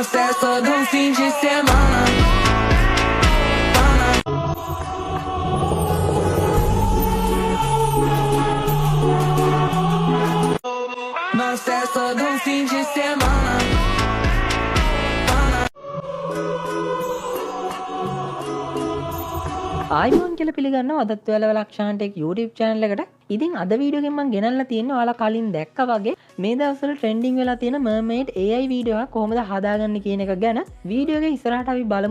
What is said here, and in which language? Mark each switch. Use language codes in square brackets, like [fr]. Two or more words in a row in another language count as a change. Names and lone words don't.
[pt] festa do fim de semana. Na festa do fim de semana. [si] ආයිබෝන් කියලා පිළිගන්නවා අදත් ඔයාලා ලක්ෂාන්ට එක [en] YouTube channel [si] එකට. ඉතින් අද වීඩියෝ එකෙන් මම ගෙනල්ලා තියෙන්නේ ඔයාලා කලින් දැක්කා වගේ මේ දවස්වල trending වෙලා තියෙන [en] mermaid AI [si] වීඩියෝ එකක් කොහොමද හදාගන්නේ කියන එක ගැන වීඩියෝ එක ඉස්සරහට අපි බලමු.